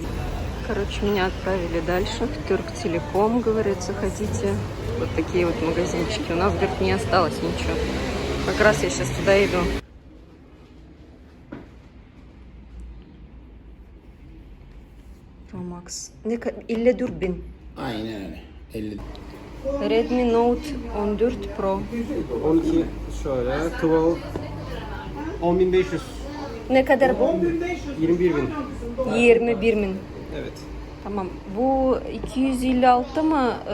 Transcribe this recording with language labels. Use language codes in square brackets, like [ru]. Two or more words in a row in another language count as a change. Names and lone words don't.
[ru] Короче, меня отправили дальше в Türk-Telekom. Говорят, заходите. Вот такие вот магазинчики. У нас, говорит, не осталось ничего. Как раз я сейчас туда иду. [tr] Pro Max. İlle Durbin. Aynen öyle. 50. Redmi Note 14 Pro. 12 şöyle 12 10.500. Ne kadar bu? 21.000. 21.000. Evet. Tamam. Bu 256 mı?